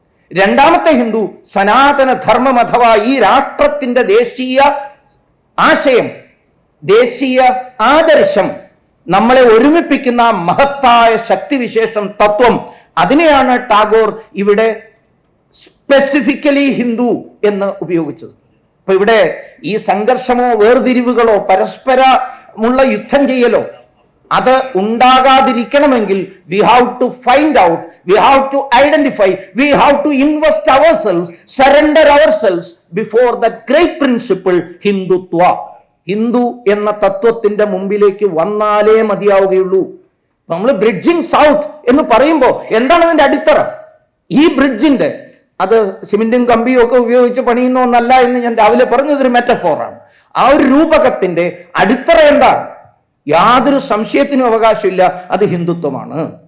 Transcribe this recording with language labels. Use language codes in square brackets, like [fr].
[ml] രണ്ടാമത്തെ ഹിന്ദു സനാതന ധർമ്മം അഥവാ ഈ രാഷ്ട്രത്തിന്റെ ദേശീയ ആശയം, ദേശീയ ആദർശം, നമ്മളെ ഒരുമിപ്പിക്കുന്ന മഹത്തായ ശക്തിവിശേഷം, തത്വം, അതിനെയാണ് ടാഗോർ ഇവിടെ സ്പെസിഫിക്കലി ഹിന്ദു എന്ന് ഉപയോഗിച്ചത്. അപ്പൊ ഇവിടെ ഈ സംഘർഷമോ വേർതിരിവുകളോ പരസ്പരമുള്ള യുദ്ധം ചെയ്യലോ അത് ഉണ്ടാകാതിരിക്കണമെങ്കിൽ [en] we have to find out, we have to identify, we have to invest ourselves, surrender ourselves before that great principle Hindutva. [ml] Hindu എന്ന തത്വത്തിന്റെ മുമ്പിലേക്ക് വന്നാലേ മതിയാവുകയുള്ളൂ. നമ്മൾ ബ്രിഡ്ജിങ് സൗത്ത് എന്ന് പറയുമ്പോൾ എന്താണ് അതിന്റെ അടിത്തറ? ഈ ബ്രിഡ്ജിന്റെ അത് സിമെന്റും കമ്പിയും ഒക്കെ ഉപയോഗിച്ച് പണിയുന്ന ഒന്നല്ല എന്ന് ഞാൻ രാവിലെ പറഞ്ഞതൊരു മെറ്റഫോറാണ്. ആ ഒരു രൂപകത്തിന്റെ അടിത്തറ എന്താണ്? യാതൊരു സംശയത്തിനും അവകാശമില്ല, അത് ഹിന്ദുത്വമാണ്.